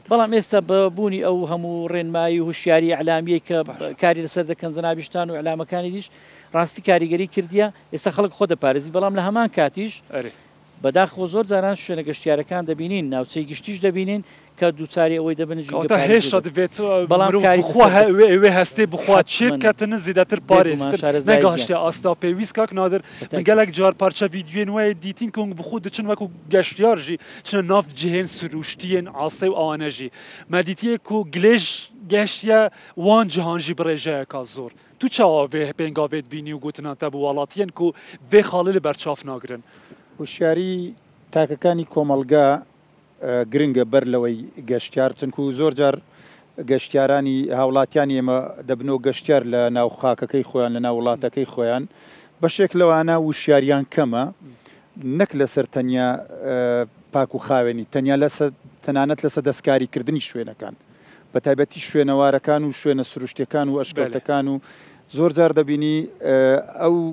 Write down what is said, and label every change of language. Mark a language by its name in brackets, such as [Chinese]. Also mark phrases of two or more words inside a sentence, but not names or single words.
[Central Kurdish] بەڵام ئێستا ببوونی ئەو هەموو ڕێنمایی وشیاری ئەعلامیە کە کاری لەسەر دەکەن جەنابیشتان و ئەعلامەکانی دیش ڕاستی کاریگەری کردیە ئێستا خەڵک خۆ دەپارێزی بەڵام لە هەمان کاتیش بەداخەوە زۆر جاران شوێنە گەشتیارەکان دەبینین ناوچەی گشتیش دەبینین کە دووچاری ئەوەی دەبن [Kurdish] کەواتە هێشتا دەبێت وێ هەستێ بخوا چێ بکاتنە زیاتر پارێزتر نەگەهشتێ ئاستا پێویست کاک نادر من gelek car parça vîdyoyên wê dîtin ku bi xwe diçin wekû geştyar jî çine nav cihên siruştiyên asê û awane jî me dîtiye ku gilêj geştiye wan cihan jî birêjeyeka zor tu çawa vê pêngavê dibînî û gotinan te bi welatiyên ku vê xalî li berçav nagirin [Central Kurdish] هوشیاری تاکەکانی کۆمەلگا گرنگە بەر لەوەی گەشتیار چونکو زۆر جار گەشتیارانی هاوڵاتیان ئێمە دەبنەوە گەشتیار لە ناو خاکەکەی خۆیان لە ناو وڵاتەکەی خۆیان بەشێک لەوانە وشیاریان کەمە نەک لەسەر تەنیا پاک و خاوێنی تەنانەت لەسەر دەستکاریکردنی شوێنەکان بە تایبەتی شوێنەوارەکان و شوێنە سروشتەکان و ئەشکەوتەکان و زۆر جار دەبینی ئەو